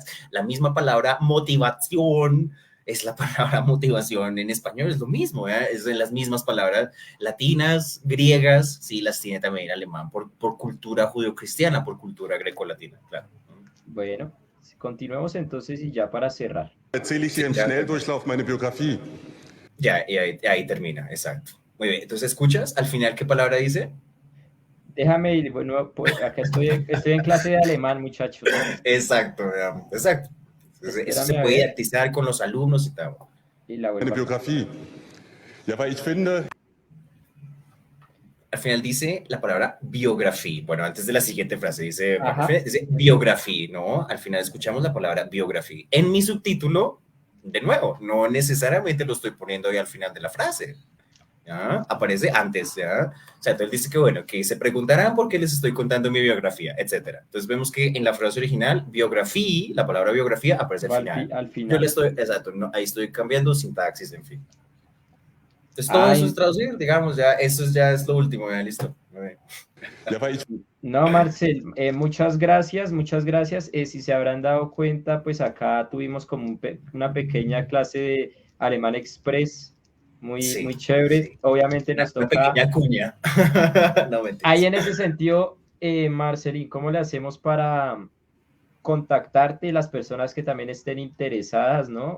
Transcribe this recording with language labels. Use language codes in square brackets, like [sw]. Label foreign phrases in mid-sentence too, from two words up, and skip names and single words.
[es] La misma palabra motivación es la palabra motivación en español, es lo mismo, ¿eh? Es de las mismas palabras latinas, griegas, sí, las tiene también el alemán por cultura judeocristiana, por cultura grecolatina, claro. Bueno, continuemos entonces y ya para cerrar. [de] Erzähle ich [es] Sí, [de] hier im [es] ya, [de] Schnelldurchlauf meine Biografie. [es] ya, y ahí termina, exacto. Muy bien, entonces, ¿escuchas al final qué palabra dice? Déjame ir, bueno, pues acá estoy en clase de alemán, muchachos. Exacto, digamos, exacto. Entonces, eso se Espérame a puede ver didactizar con los alumnos y tal. y la [de] Meine [es] vuelvo a cambiar. [de] Biografie. Ja, weil ich finde, [es] Al final dice la palabra biografía. Bueno, antes de la siguiente frase dice, bueno, al Ajá. final dice biografía, ¿no? Al final escuchamos la palabra biografía. En mi subtítulo, de nuevo, no necesariamente lo estoy poniendo ahí al final de la frase. ¿Ya? Aparece antes, ¿ya? O sea, entonces dice que, bueno, que se preguntarán por qué les estoy contando mi biografía, etcétera. Entonces vemos que en la frase original, biografía, la palabra biografía aparece al Va final. al Yo le final. estoy, exacto, no, ahí estoy cambiando sintaxis, en fin. Entonces todo eso es Ay, traducir, digamos, ya, eso ya es lo último, ya listo. [de] ja, weil ich [es] no, Marcel, muchas gracias, muchas gracias. Si se habrán dado cuenta, pues acá tuvimos como una pequeña clase de Alemán Express, muy, Sí, muy chévere. sí. Obviamente nos Una toca, pequeña cuña. No ahí mentiras. en ese sentido, Marcelín, ¿cómo le hacemos para contactarte las personas que también estén interesadas, ¿no?